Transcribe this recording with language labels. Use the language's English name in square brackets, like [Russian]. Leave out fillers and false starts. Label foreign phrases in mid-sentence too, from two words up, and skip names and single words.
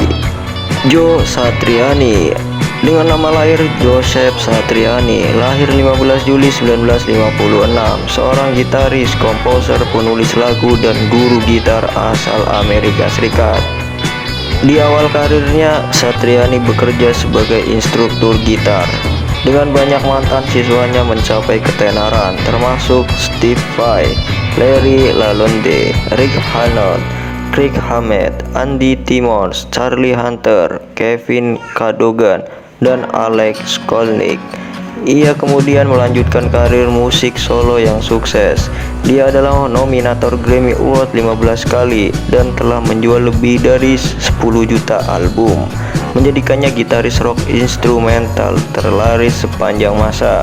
[Indonesian] Joe Satriani, dengan nama lahir Joseph Satriani, lahir 15 Juli 1956, seorang gitaris, komposer, penulis lagu, dan guru gitar asal Amerika Serikat. Di awal karirnya, Satriani bekerja sebagai instruktur gitar. Dengan banyak mantan siswanya mencapai ketenaran, termasuk Steve Vai, Larry Lalonde, Rick Hannett, Kirk Hammett, Andy Timmons, Charlie Hunter, Kevin Cadogan, dan Alex Skolnick. Ia kemudian melanjutkan karir musik solo yang sukses. Dia adalah nominator Grammy Award 15 kali dan telah menjual lebih dari 10 juta album, menjadikannya gitaris rock instrumental terlaris sepanjang masa.